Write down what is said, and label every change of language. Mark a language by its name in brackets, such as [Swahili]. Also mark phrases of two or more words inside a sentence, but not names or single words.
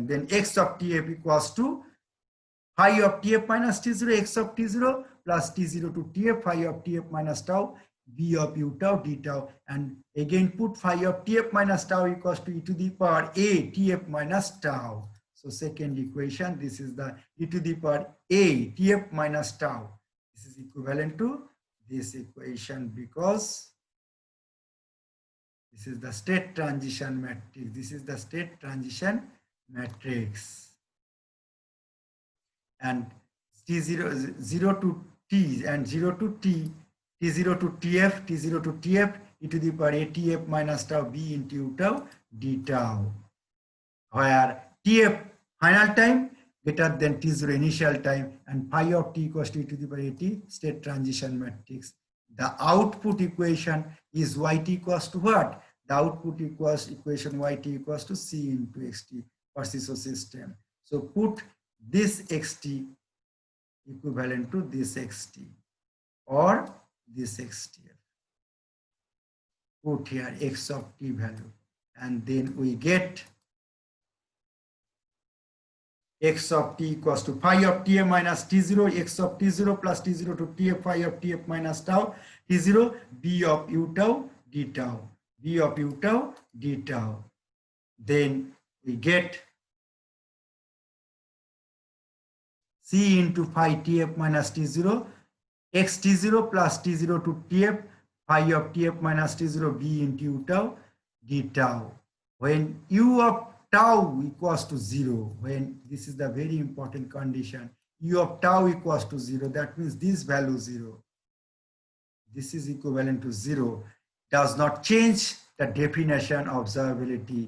[English] Then x of tf equals to phi of tf minus t0, x of t0 plus t0 to tf, phi of tf minus tau, b of u tau d tau, and again put phi of tf minus tau equals to e to the power a tf minus tau. So second equation, this is the e to the power a tf minus tau. This is equivalent to this equation because this is the state transition matrix. This is the state transition matrix. And t0 0 to t and 0 to t, t0 to tf, e to the power atf minus tau b into u tau d tau, where tf final time greater than t0 initial time and phi of t equals to e to the power at state transition matrix. The output equation is yt equals to what? The output equation yt equals to c into xt for CISO system. So put this xt equivalent to this xt or this xtf. Put here x of t value, and then we get x of t equals to phi of tf minus t0, x of t0 plus t0 to tf, phi of tf minus tau t0, b of u tau d tau, b of u tau d tau. Then we get c into phi tf minus t0, x t0 plus t0 to tf, phi of tf minus t0 b into u tau d tau. When u of tau equals to 0, when this is the very important condition, u of tau equals to 0, that means this value 0. This is equivalent to 0. Does not change the definition of observability.